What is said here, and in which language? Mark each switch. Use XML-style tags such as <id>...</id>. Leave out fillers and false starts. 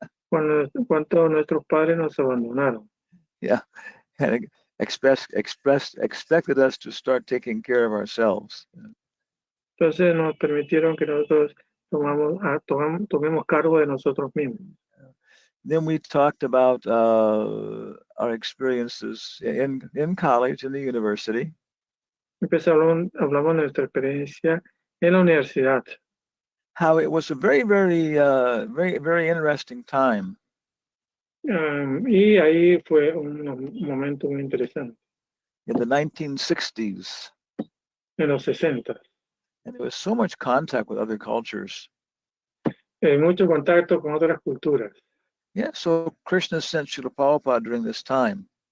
<es>Cuando nuestros padres nos abandonaron.</es> <en>Yeah, and expected us to start taking care of ourselves.</en> <es>Entonces nos permitieron que nosotros tomemos cargo de nosotros mismos.</es> <en>Then we talked about our experiences in college, in the university.</en> <es>Hablamos de nuestra experiencia en la universidad.</es> <en>How it was a very, very, very interesting time.</en> <es>Y ahí fue un momento muy interesante.</es> <en>In the 1960s.</en> <es>En los 60.</es> <en>And there was so much contact with other cultures.</en> <es>Mucho contacto con otras culturas.</es> <en>Yeah, so Krishna sent Srila Prabhupada during this time.</en>